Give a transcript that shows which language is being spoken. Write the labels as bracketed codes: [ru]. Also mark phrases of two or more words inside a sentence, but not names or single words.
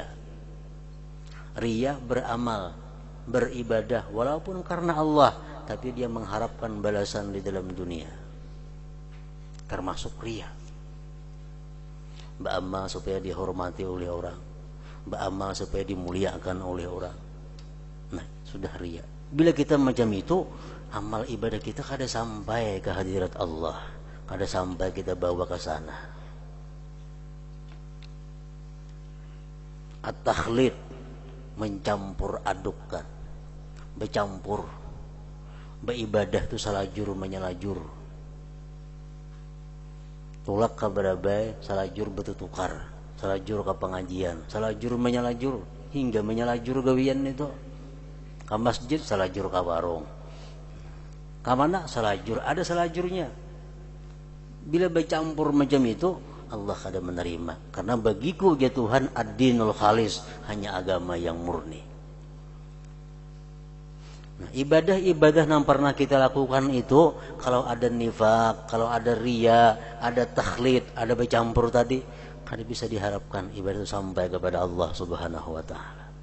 [id] Riya beramal, beribadah walaupun karena Allah, tapi dia mengharapkan balasan di dalam dunia. Termasuk riya. Beramal supaya dihormati oleh orang, beramal supaya dimuliakan oleh orang. Nah, sudah riya. [bjn] Bila kita macam itu, amal ibadah kita kada sampai ke hadirat Allah, kada sampai kita bawa ke sana. [id] At-takhlid, mencampur adukkan, bercampur. [bjn] Beribadah itu salajur menyalajur. Tulak ka berabai, salajur bertukar, salajur ke pengajian, salajur menyalajur, hingga menyalajur gawian itu. Ke masjid, salajur ke warung. [id] Ke mana? [bjn] Salajur, ada salajurnya. [id] Bila bercampur macam itu, [bjn] Allah kada menerima. [id] Karena bagiku ya Tuhan [ar] الدين الخالص, [id] hanya agama yang murni. Nah, ibadah-ibadah yang pernah kita lakukan itu, kalau ada nifak, kalau ada riya, ada takhlid, ada bercampur tadi, kada bisa diharapkan ibadah itu sampai kepada Allah Subhanahu wa ta'ala.